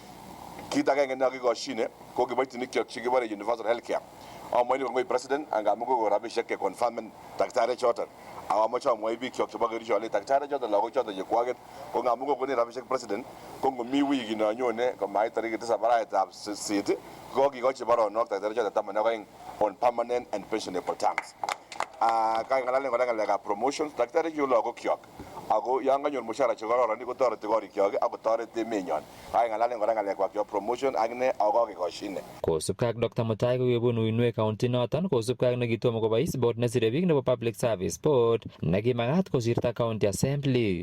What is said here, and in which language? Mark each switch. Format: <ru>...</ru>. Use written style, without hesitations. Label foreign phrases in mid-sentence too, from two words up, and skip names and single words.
<kln>Kit agenge nekakikoshine ko kiboitinik kyok chekibore Universal Healthcare. Amwoni kongoi president angamun kokon rabisiek keconfirmen daktari choton. Amache amwoi biik kyok chebo Kericho ale daktari choton lagok choton chekwaket ko ngamun kokonin rabisiek president ko ngomi wiki nonyone komait tarikit 7 arawetab 8 ko kakikochi baronok daktari choton 12</kln> <en>on permanent and pensionable terms.</en> <kln>Kang'alalen kora ng'alekab promotions daktari chu lagok kyok ako yan kanyor mushara chekororon kotoreti korik kyok ak kotoret emenyon. Kang'alalen kora ng'alekwak chebo promotion ak ne ako kakikoshine. Kosubkei ak Dr. Mutai kokebun uinwek county noton kosubkei ak nekitomo kobois board nesire biik nebo Public Service Board nekimakat kosirta</kln> <en>county assembly.</en>